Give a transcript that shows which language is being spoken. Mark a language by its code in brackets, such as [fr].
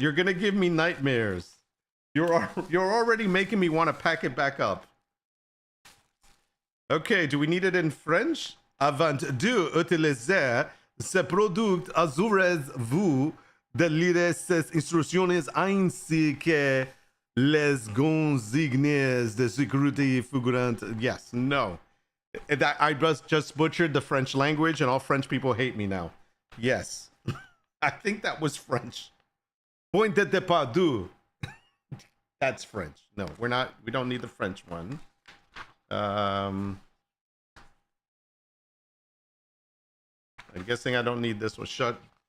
[en] You're gonna give me nightmares. You're already making me want to pack it back up. Okay, do we need it in French? [fr] Avant d'utiliser ce produit, assurez-vous de lire ces instructions ainsi que les consignes de sécurité figurantes. [en] Yes, no. I just butchered the French language, and all French people hate me now. Yes. I think that was French. [fr] Point de départ. [en] That's French. No, we don't need the French one. I'm guessing I don't need this one. Shut.